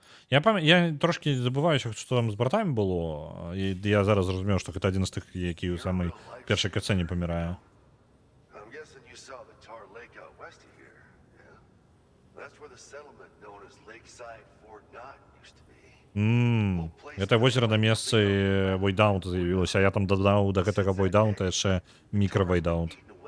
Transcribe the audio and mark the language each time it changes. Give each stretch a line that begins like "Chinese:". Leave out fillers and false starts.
Belarusian: Я трошки забываюся, што там з бортамі было. І я зараз зразумеў, што гэта адзін з тых, які ў самай першай катсцэне памірае.
English: I'm guessing you saw the Tar Lake out west of here, yeah? That's where the settlement known as Lakeside Fort Knott used to be.
Belarusian: Гэта возера на месцы Войдаунта з'явілася, а я там дадаў да гэтага Войдаунта яшчэ мікра-Войдаунт.